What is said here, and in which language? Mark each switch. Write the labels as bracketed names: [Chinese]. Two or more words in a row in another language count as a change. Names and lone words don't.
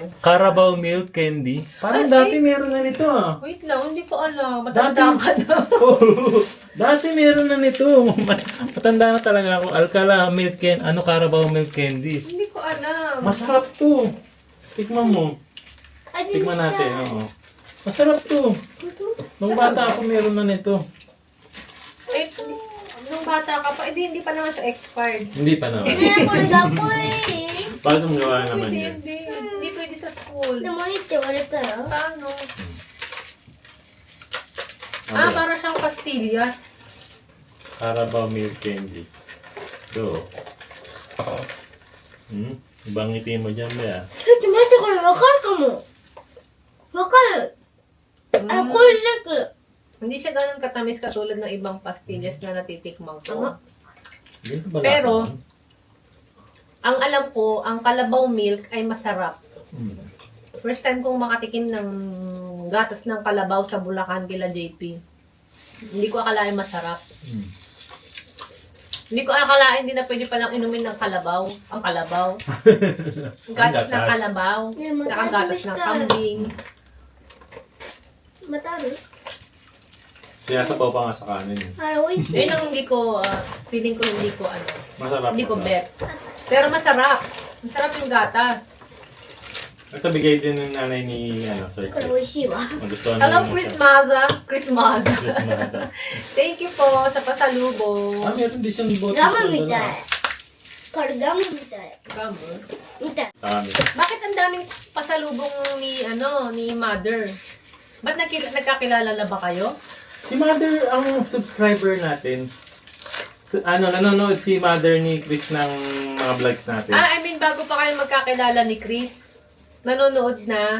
[Filipino] Carabao Milk Candy. Parang dati meron na nito ah. Wait lang, hindi ko alam. Matanda ka na. Dati meron na nito. Matanda na talaga ako. Alcala Milk Candy. Carabao Milk Candy. Hindi ko alam. Masarap to. Tikman mo. [Japanese] 味見 [Filipino] Tikman [Japanese] した [Filipino] natin. Oo. Masarap to. Nung bata ako meron na nito. Eh, nung bata ka pa, hindi pa naman siya expired. Hindi pa naman. [Japanese] ねえこれ学校でいい [Filipino] Bagong gawa naman Hindi, yun. hindi pwede sa school. [Japanese] でもいいって言われたら [Filipino] Paano? Ano? Para siyang pastillas. Carabao Milk Candy. Ito. Ibang ngiti mo dyan, Bea. [Japanese] ちょっと待ってこれわかるかもわかるあこれです [Filipino] Hindi siya ganun katamis katulad ng ibang pastillas na natitikman ko. Dito ba Pero, lasa nun? ang alam ko, ang kalabaw milk ay masarap. Hmm. [English] First time [Filipino] kong makatikim ng gatas ng kalabaw sa Bulacan kila JP. Hindi ko akalain masarap. Hmm. Hindi ko akalain din na pwede palang inumin ng kalabaw. Ang kalabaw. Gatas ng kalabaw. Nakagatas ng kambing. [Japanese] またある [Filipino] Kaya sabaw pa nga sa kanin. [Japanese] あれ美味しい [Filipino] Yun ang hindi ko, feeling ko hindi ko Masarap. hindi ko masarap. bet. Pero masarap. Masarap yung gatas. Ito bigay din ng nanay ni Sir [Japanese] これ美味 [Filipino] Chris. [Japanese] しいわ [Filipino] Magustuhan Hello, niya Chris siya. Maza. Chris Maza. Chris Mata. [English] Thank you [Filipino] po sa pasalubong. Meron din siyang bote. [Japanese] ガムみたいこれガムみたい [Filipino] Gamo. [Japanese] みたい [Filipino] Dami. Bakit ang daming pasalubong ni Mother? Ba't nagkakilala na ba kayo? Si Mother ang subscriber natin. Nanonood si Mother ni Chris ng mga vlogs natin. [English] I mean, [Filipino] bago pa kayo magkakilala ni Chris, nanonood na.